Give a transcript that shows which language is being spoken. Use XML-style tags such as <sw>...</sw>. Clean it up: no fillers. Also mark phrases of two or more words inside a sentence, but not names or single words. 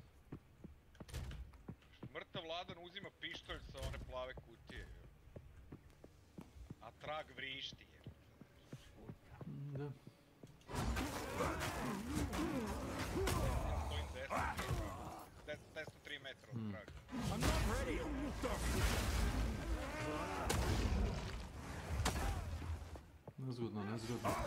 <sr>Mrtav Vladan uzima pištolj sa one plave kutije, a trag vrišti, jebate. Da. Desno 3 metra od traga.</sr> <en>I'm not ready.</en> <sr>Nezgodno, nezgodno.</sr>